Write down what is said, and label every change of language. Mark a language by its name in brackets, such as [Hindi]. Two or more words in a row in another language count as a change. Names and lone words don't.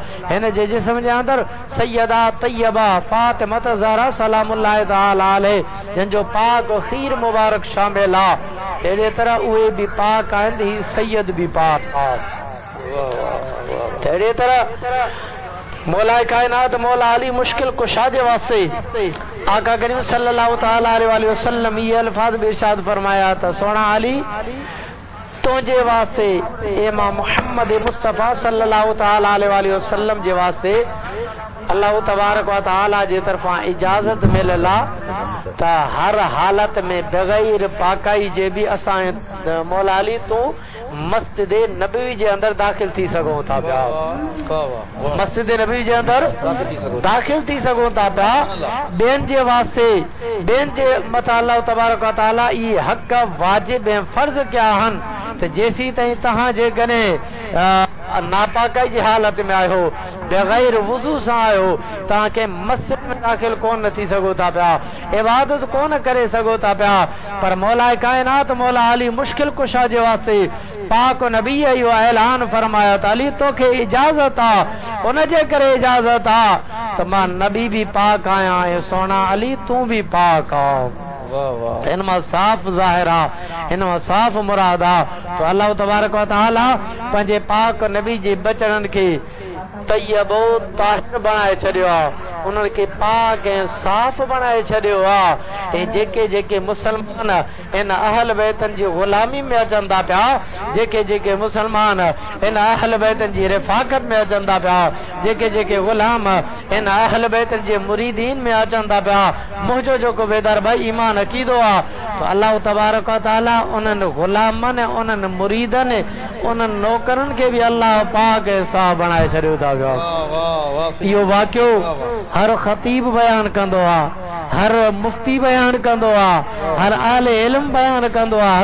[Sindhi] हिन जे जिस्म जे अंदर सैयदा तैयबा फातिमा ज़हरा [Arabic] سلام الله تعالى عليها [Sindhi] जिन जो पाक खीर मुबारक शामिल आ। अहिड़े तरह उहे भी पाक आहिनि, ही सैयद भी पाक आ। अहिड़े तरह मौला कायनात मौला अली मुश्किल कुशा जे वास्ते आका करीम [Arabic] صلى الله تعالى عليه وسلم [Urdu] یہ الفاظ بھی ارشاد فرمایا تھا [Sindhi] सोना अली तुझे वास्ते ए मां मोहम्मद मुस्तफा [Arabic] صلى الله تعالى عليه وسلم [Sindhi] जे वास्ते [Arabic] الله تبارك وتعالى [Sindhi] जे तरफा इजाजत मिलल आ त हर हालत में बगैर पाकाई जे भी असां मौला अली तू मस्जिद नबवी जे अंदर दाखिल थी सघूं था पिया, मस्जिद नबवी जे अंदर दाखिल थी सघूं था पिया। ॿियनि जे वास्ते ॿियनि जे मथां [Arabic] الله تبارك وتعالى [Sindhi] इहे हक़ वाजिब ऐं फर्ज़ कया आहिनि त जेसीं ताईं तव्हां जेकॾहिं नापाकाई जी हालत में आयो बगैर वुज़ू सां आयो तव्हां के मस्जिद में दाखिल कोन थी सघो था पिया, इबादत कोन करे सघो था पिया। पर मौला कायनात मौला अली मुश्किल कुशा जे वास्ते पाक नबी इहो ऐलान फरमाया त अली तोखे इजाज़त आ, उन जे करे इजाज़त आ त मां नबी भी पाक आया ऐं सोना अली तू भी पाक आ। वाह वाह इन मां साफ ज़ाहिर आ, इन मां साफ मुराद आ। तो [Arabic] الله تبارك وتعالى [Sindhi] पंहिंजे पाक नबी जे बचड़नि खे तय्यबो ताहिर बणाए छॾियो आहे, उन्हनि खे पाक ऐं साफ़ बणाए छॾियो आहे। ऐं जेके जेके मुसलमान इन अहल बैतनि जी ग़ुलामी में अचनि था पिया, जेके जेके मुसलमान इन अहल बैतनि जी रिफ़ाक़त में अचनि था पिया, जेके जेके ग़ुलाम इन अहल बैतनि जे मुरीदीन में अचनि था पिया, मुंहिंजो जेको बेदर भाई ईमान अक़ीदो आहे, तो [Arabic] الله تبارك وتعالى [Sindhi] उन्हनि ग़ुलामनि उन्हनि मुरीदनि उन्हनि नौकरनि खे बि अल्लाह पाक ऐं साफ़ बणाए छॾियो था पिया। इहो वाक़ियो हर ख़तीब बयान कंदो आहे, हर मुफ्ती बयान कंदो आहे, हर आले इल्म बयान कंदो आहे।